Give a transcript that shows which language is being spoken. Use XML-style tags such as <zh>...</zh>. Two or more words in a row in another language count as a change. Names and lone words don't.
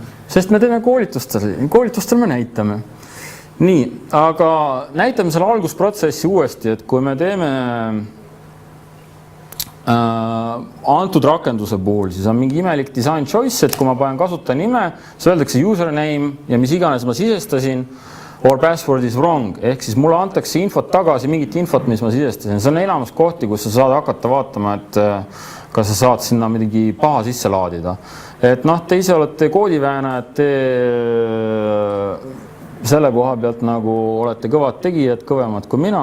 <et>Sest me teeme koolitustel me näitame. nii, aga näitame selle algusprotsessi uuesti, et kui me teeme antud rakenduse puhul, siis on mingi imelik</et> <en>design choice,</en> <et>et kui ma panen kasutaja nime, siis öeldakse username ja mis iganes ma sisestasin,</et> <en>or password is wrong,</en> <et>ehk siis mulle antakse infot tagasi, mingit infot, mis ma sisestasin. See on enamus kohti, kus sa saad hakata vaatama, et kas sa saad sinna midagi paha sisse laadida. Et noh, te ise olete koodiväänajad, te selle koha pealt nagu olete kõvad tegijad, kõvemad kui mina.</et>